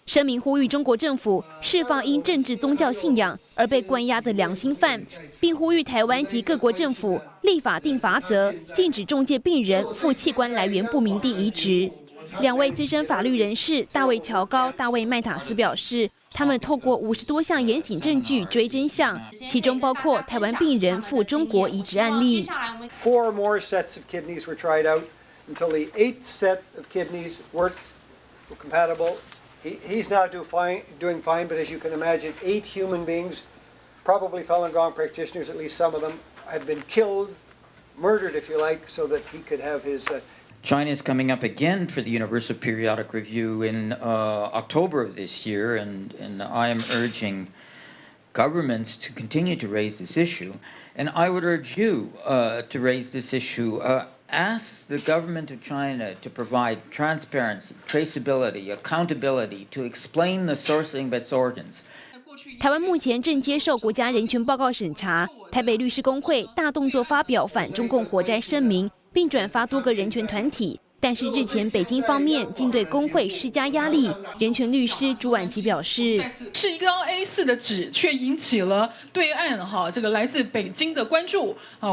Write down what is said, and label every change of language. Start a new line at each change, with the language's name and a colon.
Chinese: 声明呼吁中国政府释放因政治宗教信仰而被关押的良心犯，并呼吁台湾及各国政府立法定罚则，禁止中介病人赴器官来源不明地移植。 2位资深法律人士大卫乔高、大卫麦塔斯表示，他们透过50多项严谨证据追真相，其中包括台湾病人赴中国移植案例。
English: 4 more sets of kidneys were tried out until the 8th set of kidneys were compatible. He's now doing fine, but as you can imagine, 8 human beings, probably Falun Gong practitioners, at least some of them, have been killed, murdered, if you like, so that he could have his. China is coming up again for the Universal Periodic Review in October of this year, and I am urging governments to continue to raise this issue. And I would urge you to raise this issue. Ask the government of China to provide transparency, traceability, accountability, to explain the sourcing of its organs.
Chinese: 台湾目前正接受国家人权报告审查，台北律师公会大动作发表反中共活摘声明，并转发多个人权团体。但是日前北京方面竟对工会施加压力，人权律师朱婉琪表示，是一张 A4 的纸，却引起了对岸这个来自北京的关注啊！